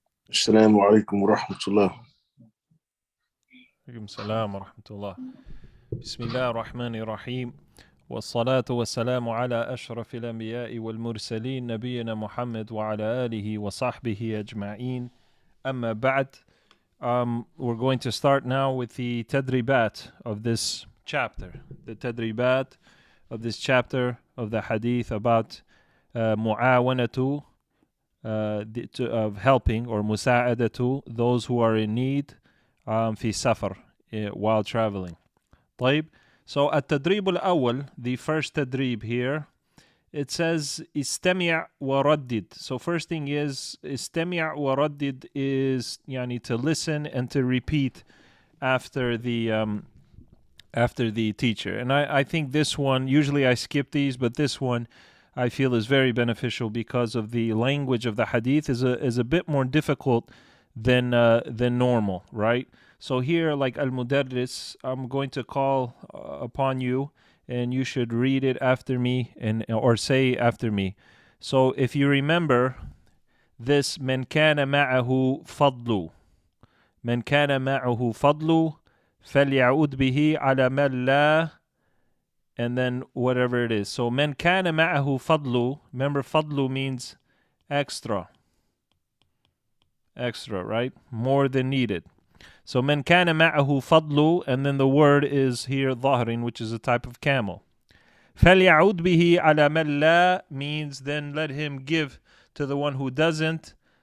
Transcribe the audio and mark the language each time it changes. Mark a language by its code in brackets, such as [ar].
[ar] السلام عليكم ورحمة الله. عليكم السلام ورحمة الله. بسم الله الرحمن الرحيم والصلاة والسلام على أشرف الأنبياء والمرسلين نبينا محمد وعلى آله وصحبه أجمعين. أما بعد, [en] we're going to start now with the tadribat of this chapter. The tadribat of this chapter of the hadith about mu'awanatu, of helping, or musa'adatu, those who are in need [ar] في سفر, [en] while traveling. طيب. So [ar] التدريب الأول, [en] the first tadrib here, it says [ar] استمع وردد. [en] So first thing is [ar] استمع وردد [en] is يعني to listen and to repeat after the teacher. And I think this one, usually I skip these, but this one I feel is very beneficial because of the language of the hadith is a bit more difficult than normal, right? So here, like al-mudarris, I'm going to call upon you, and you should read it after me or say after me. So if you remember this, [ar] من كان معه فضل, من كان معه فضل فليعود به على من لا, [en] and then whatever it is. So [ar] من كان معه فضل, [en] remember فضل means extra, right? More than needed. So [ar] من كان معه فضل, [en] and then the word is here ظهر, which is a type of camel. [ar] فليعود به على من لا [en] means then let him give to the one who doesn't.